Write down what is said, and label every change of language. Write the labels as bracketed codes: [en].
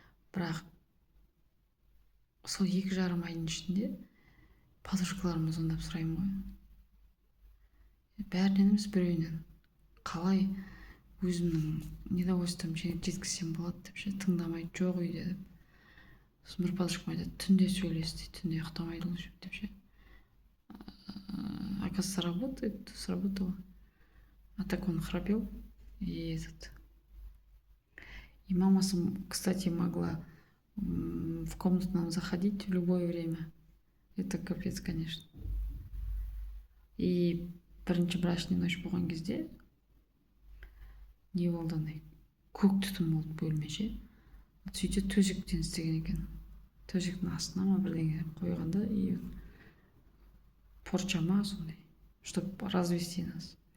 [kk] Бірақ сол 2,5 айдың ішінде подружкаларыма звондап сұраймын ғой. Бәрінен емес, біреуінен қалай өзімнің недовольствием жеткізсем болады деп ше, тыңдамайды, жоқ үйде деп. Сосын бір подружкам айтады: түнде сөйлес дейді, түнде ұйықтамайды ол деп ше. [ru] Оказывается, работает, сработало. А так он храпел и И мама, кстати, могла в комнату нам заходить в любое время. Это капец, конечно. [kk] И бірінші [ru] брачный ночь [kk] болған кезде не болды, андай көк түтін болды бөлме ше. Сөйтсе төсектен істеген екен. Төсектің астына ма бірдеңе қойғанда, и порча ма сондай, [ru] чтобы развести нас.